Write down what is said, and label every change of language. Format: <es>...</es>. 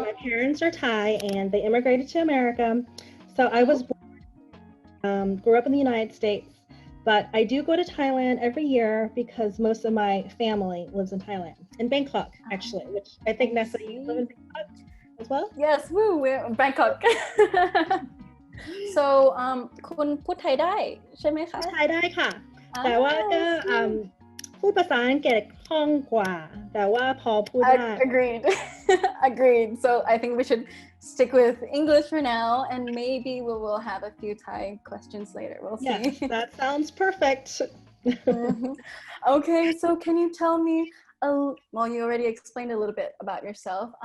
<en>My parents are Thai and they immigrated to America. So I was grew up in the United States, but I do go to Thailand every year because most of my family lives in Thailand, in Bangkok actually, which I think Nessa, you live in Bangkok as well? Yes, woo, we're in Bangkok.</en> <th>So คุณพูดไทยได้ใช่ไหมคะ ไทยได้ค่ะ แต่ว่าก็พูดภาษาอังกฤษคล่องกว่า แต่ว่าพอพูดได้</th> <en>Agreed. Agreed. So I think we should stick with English for now, and maybe we will have a few Thai questions later. We'll see. Yes, that sounds perfect. Okay, so can you tell me, well, you already explained a little bit about yourself.</en>